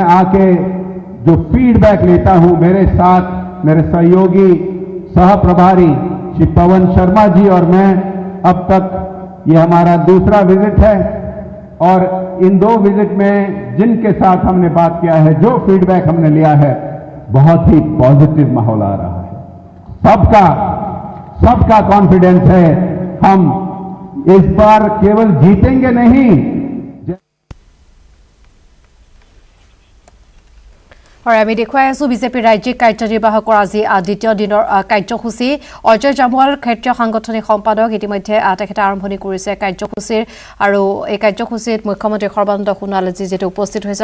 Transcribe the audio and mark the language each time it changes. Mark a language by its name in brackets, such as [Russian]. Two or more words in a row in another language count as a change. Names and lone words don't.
[Hindi] आके जो फीडबैक लेता हूं, मेरे साथ मेरे सहयोगी सह प्रभारी श्री पवन शर्मा जी और मैं, अब तक ये हमारा दूसरा विजिट है और इन 2 विजिट में जिनके साथ हमने बात किया है, जो फीडबैक हमने लिया है, बहुत ही पॉजिटिव माहौल आ रहा है। सबका कॉन्फिडेंस है हम इस बार केवल जीतेंगे नहीं। [Assamese] হয় আমি দেখুৱাই আছো বিজেপিৰ ৰাজ্যিক কাৰ্যনিৰ্বাহকৰ আজি দ্বিতীয় দিনৰ কাৰ্যসূচী। অজয় জামুৱাল ক্ষেত্ৰীয় সাংগঠনিক সম্পাদক ইতিমধ্যে তেখেতে আৰম্ভণি কৰিছে কাৰ্যসূচীৰ আৰু এই কাৰ্যসূচীত মুখ্যমন্ত্ৰী সৰ্বানন্দ সোণোৱাল যিটো উপস্থিত হৈছে।